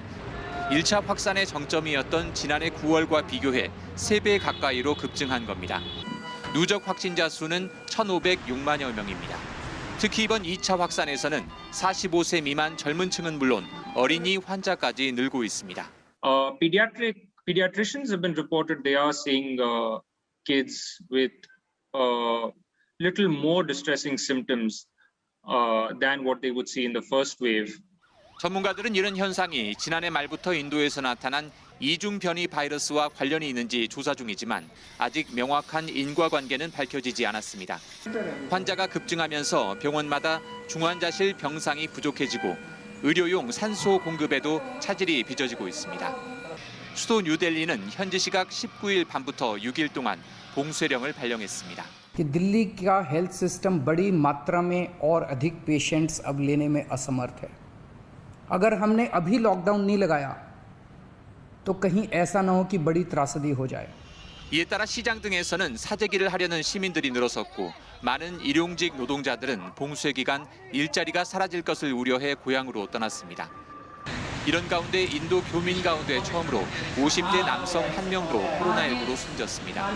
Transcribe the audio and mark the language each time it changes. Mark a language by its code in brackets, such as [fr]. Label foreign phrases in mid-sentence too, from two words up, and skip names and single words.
[ko] 1차 확산의 정점이었던 지난해 9월과 비교해 3배 가까이로 급증한 겁니다. 누적 확진자 수는 1,506만여 명입니다. 특히 이번 2차 확산에서는 45세 미만 젊은 층은 물론 어린이 환자까지 늘고 있습니다. [en] Pediatricians have been reported they are seeing kids with little more distressing symptoms than what they would see in the first wave. [ko] 전문가들은 이런 현상이 지난해 말부터 인도에서 나타난 이중 변이 바이러스와 관련이 있는지 조사 중이지만 아직 명확한 인과관계는 밝혀지지 않았습니다. 환자가 급증하면서 병원마다 중환자실 병상이 부족해지고 의료용 산소 공급에도 차질이 빚어지고 있습니다. 수도 뉴델리는 현지 시각 19일 밤부터 6일 동안 봉쇄령을 발령했습니다. [hi] कि दिल्ली का हेल्थ सिस्टम बड़ी मात्रा में और अधिक पेशेंट्स अब लेने में असमर्थ है। अगर हमने अभी लॉकडाउन नहीं लगाया तो कहीं ऐसा ना हो कि बड़ी त्रासदी हो जाए। [ko] 이에 따라 시장 등에서는 사재기를 하려는 시민들이 늘어섰고 많은 일용직 노동자들은 봉쇄 기간 일자리가 사라질 것을 우려해 고향으로 떠났습니다. 이런 가운데 인도 교민 가운데 처음으로 50대 남성 1명도 코로나19로 숨졌습니다.